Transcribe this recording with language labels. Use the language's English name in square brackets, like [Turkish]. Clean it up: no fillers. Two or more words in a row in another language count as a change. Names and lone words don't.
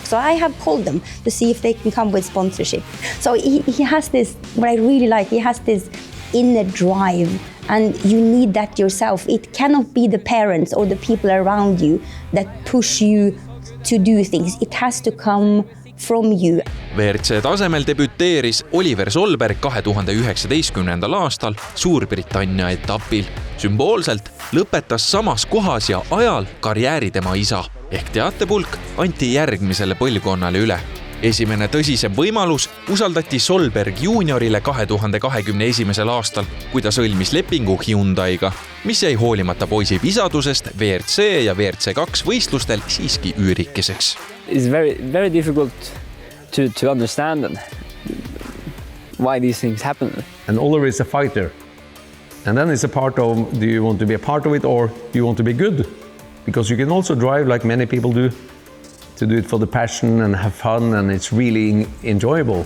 [English] So I have called them to see if they can come with sponsorship." So he has this, what I really like, he has this inner drive, and you need that yourself. It cannot be the parents or the people around you that push you to do things. It has to come from you. [Estonian] WRC tasemel debüteeris Oliver Solberg 2019. aastal Suurbritannia etapil. Sümboolselt lõpetas samas kohas ja ajal karjääri tema isa ehk teatepulk anti järgmisele põlvkonnale üle. Esimene tõsisem võimalus usaldati Solberg juuniorile 2021. aastal, kui ta sõlmis lepingu Hyundai'ga, mis jäi hoolimata poisi visadusest WRC ja WRC2 võistlustel siiski üürikeseks. [English] It's very difficult to understand why these things happen. And Oliver is a fighter. And then it's a part of, do you want to be a part of it or do you want to be good? Because you can also drive like many people do, to do it for the passion and have fun, and it's really enjoyable.